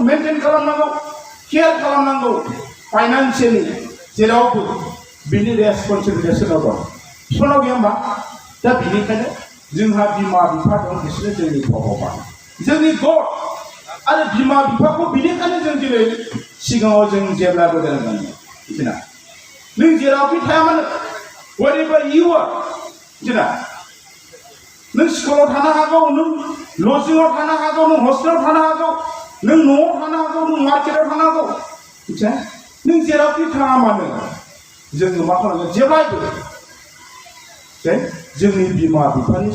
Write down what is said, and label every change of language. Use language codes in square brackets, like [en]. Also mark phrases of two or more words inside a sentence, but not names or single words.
[brx] मेनटेन खालामनांगौ केयार खालामनांगौ फाइनान्सियेलि जेरावबो बिनि रेसपन्सिबिलिटिया सोरनाव दं बिफानाव गैया होमबा दा बेनिखायनो जोंहा बिमा बिफा दं बिसोरो जोंनि भगबान जोंनि गड आरो बिमा बिफाखौ बेनिखायनो जों दिनै सिगाङाव जों जेब्लाबो दोनगोन मिथिना नों जेरावखि थाया मानो [en] wherever you are [brx] मिथिना नों स्कुलाव थानो हागौ नों लजिङाव थानो हागौ नों हस्टेलाव थानो हागौ नों न'आव थानो हागौ नों मार्केटाव थानो हागौ मिथिया नों जेरावखि थाङा मानो जोङो मा खालामगोन जेब्लायबो जोंनि बिमा बिफानि